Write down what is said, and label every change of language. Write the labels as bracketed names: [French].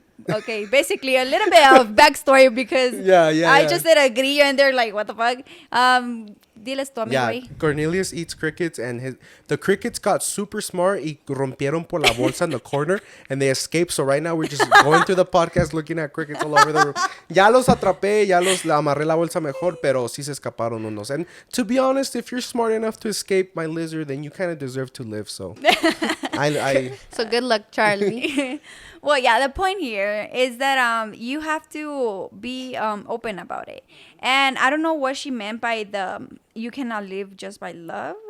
[English] Okay, basically a little bit of backstory because I just said a grillo and they're like, what the fuck? [Spanish] Diles tu amigo [English] Yeah, [Spanish] ahí. [English] Cornelius eats crickets and the crickets got super smart [Spanish] y rompieron por la bolsa [English] in the corner and they escaped. So right now we're just going through the podcast looking at crickets all over the room. [Spanish] Ya los atrapé, ya los amarré la bolsa mejor, pero sí se escaparon unos. [English] And to be honest, if you're smart enough to escape my lizard, then you kind of deserve to live. So So good luck, Charlie. Well, yeah, the point here is that you have to be open about it. And I don't know what she meant by the you cannot live just by love.